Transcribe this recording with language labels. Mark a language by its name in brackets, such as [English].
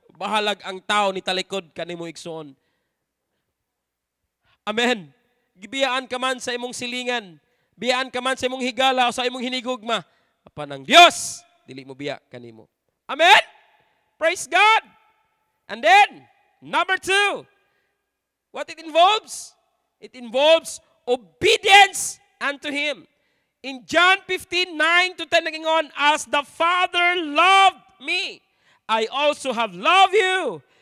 [Cebuano] Bahalag ang tao ni talikod ka ni mo igsoon. Amen. Gibiyaan ka man sa imong silingan, biyaan ka man sa imong higala o sa imong hinigugma, apan ang Diyos, dili mo biya kanimo. [English] Amen? Praise God. And then, number two, what it involves? It involves obedience unto Him. In John 15:9-10, nagingon, "As the Father loved me, I also have loved you.